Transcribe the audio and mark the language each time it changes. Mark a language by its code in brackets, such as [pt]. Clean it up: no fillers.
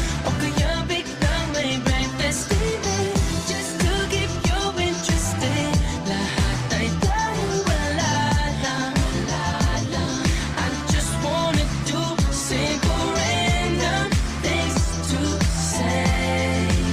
[tl] O kaya biglang may [en] breakfast TV just to keep you interested. [tl] Lahat ay dahil wala lang. [en] I just wanna do simple random things to say.